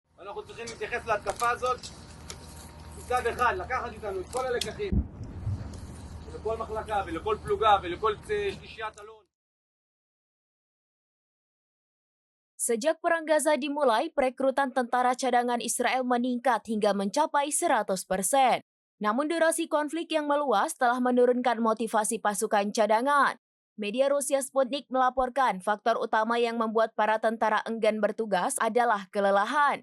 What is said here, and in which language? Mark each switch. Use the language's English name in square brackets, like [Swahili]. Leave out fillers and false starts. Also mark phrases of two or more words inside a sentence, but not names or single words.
[Hebrew] אנחנו צריכים להתייחס להתקפה הזאת מצד אחד, לקחת איתנו את כל הלקחים לכל מחלקה ולכל פלוגה ולכל שלישיית אלון. [Indonesian] Sejak Perang Gaza dimulai, perekrutan tentara cadangan Israel meningkat hingga mencapai 100%. Namun durasi konflik yang meluas telah menurunkan motivasi pasukan cadangan. Media Rusia Sputnik melaporkan faktor utama yang membuat para tentara enggan bertugas adalah kelelahan.